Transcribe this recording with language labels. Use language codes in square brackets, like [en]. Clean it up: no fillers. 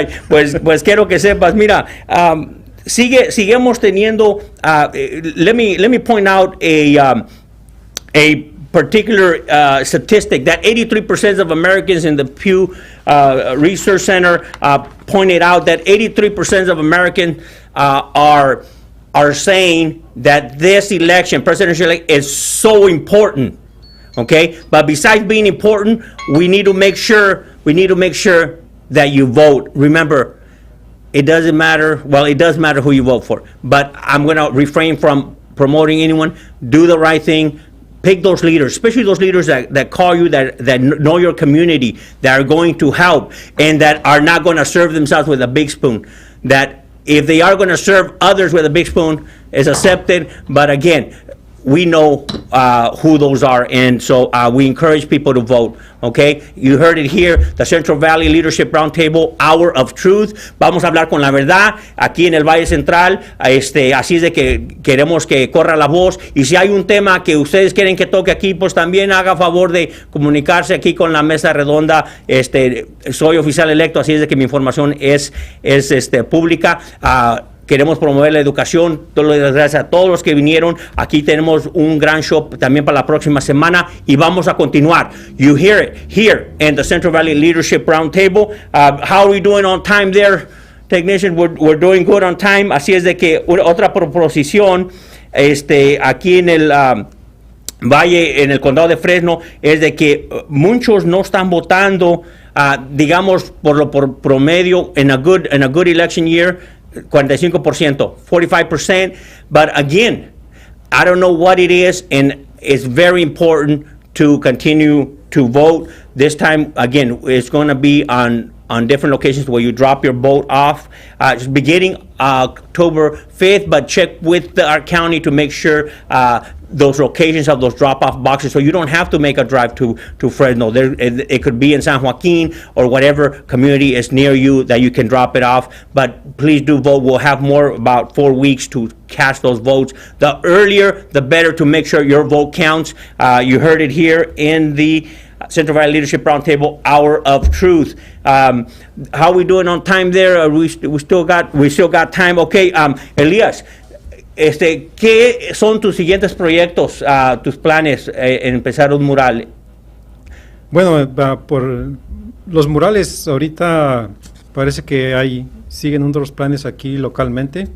[es] Pues quiero que sepas, mira, seguimos teniendo. [en] Let me point out a particular statistic that 83% of Americans in the Pew Research Center pointed out that 83% of Americans are saying that this election, presidential election, is so important. Okay, but besides being important, we need to make sure that you vote. Remember, it doesn't matter. Well, it does matter who you vote for, but I'm going to refrain from promoting anyone. Do the right thing. Pick those leaders, especially those leaders that call you, that know your community, that are going to help, and that are not going to serve themselves with a big spoon. That if they are going to serve others with a big spoon, is accepted. But again, we know who those are, and so we encourage people to vote, okay? You heard it here, the Central Valley Leadership Roundtable, Hour of Truth. [es] Vamos a hablar con la verdad aquí en el Valle Central, así es de que queremos que corra la voz, y si hay un tema que ustedes quieren que toque aquí, pues también haga favor de comunicarse aquí con la mesa redonda. Soy oficial electo, así es de que mi información es pública. Queremos promover la educación. Gracias a todos los que vinieron. Aquí tenemos un gran show también para la próxima semana y vamos a continuar. [en] You hear it here in the Central Valley Leadership Roundtable. How are we doing on time there, technician? We're doing good on time. [es] Así es de que otra proposición aquí en el Valle, en el condado de Fresno, es de que muchos no están votando, digamos, por promedio [en] in a good election year. 45%, 45%, but again, I don't know what it is, and it's very important to continue to vote. This time, again, it's going to be on different locations where you drop your vote off, beginning October 5th, but check with our county to make sure those locations of those drop-off boxes, so you don't have to make a drive to Fresno. It could be in San Joaquin or whatever community is near you that you can drop it off, but please do vote. We'll have about 4 weeks to cast those votes. The earlier, the better, to make sure your vote counts. You heard it here in the Central Valley Leadership Roundtable, Hour of Truth. How are we doing on time there? We still got time. [es] Okay, Elías, ¿qué son tus siguientes proyectos, tus planes en empezar un mural? Bueno, por los murales ahorita parece que siguen otros planes aquí localmente.